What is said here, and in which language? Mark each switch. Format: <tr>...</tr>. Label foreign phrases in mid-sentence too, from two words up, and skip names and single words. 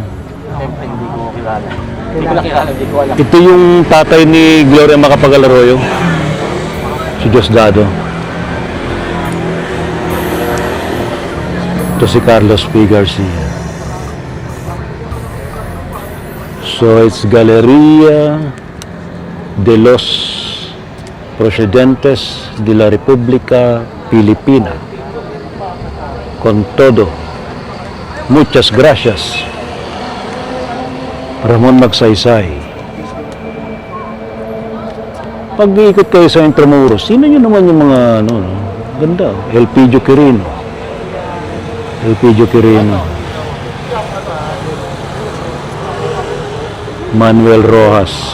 <tl>Siyempre, hindi ko kilala. Hindi ko alam. Ito yung tatay ni Gloria Macapagal-Arroyo. Si Diosdado. Ito si Carlos P. Garcia.</tl> <en>So it's Galeria de los Presidentes de la República Filipina.</en> <es>Con todo. Muchas gracias. Ramon Magsaysay.</es> <tl>Pag iikot kayo sa Intramuros, sino nyo naman yung mga ganda. Elpidio Quirino. Manuel Rojas.</tl>